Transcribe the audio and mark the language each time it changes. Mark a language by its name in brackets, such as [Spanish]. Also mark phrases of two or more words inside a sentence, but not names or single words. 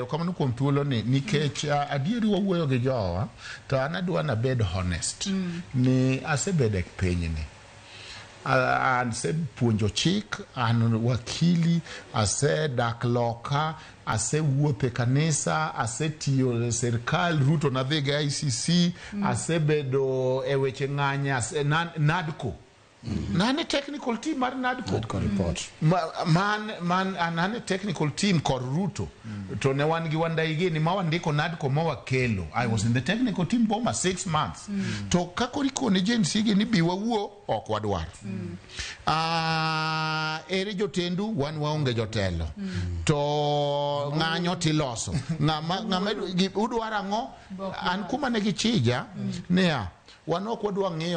[Luo (Kenya and Tanzania)] kamano kuom thuolo ni nikech adieri wawuoyo gi jowa to an adwa na bed honest ni asebedo e pinyni ase puonjo chik an wakili ase dak loka ase wuothe kanisa ase tiyo serikal Ruto na dhige ICC ase bedo e weche ng'anya NADCO nane [English] technical team [Luo (Kenya and Tanzania)] mar NADCO report nane [English] technical team [Luo (Kenya and Tanzania)] kor Ruto to ne wan gi wandai ni ma wandiko NADCO ma wakelo [English] I was in the technical team for 6 months [Luo (Kenya and Tanzania)] to kakoriko ne jensi gi ni biwa wuo ok wadwar ere jotendu wan waonge jotelo to ng'anyo tiloso ng'ama udwara ng'o an kuma ne gichija ne wanok wadwa ng'eyo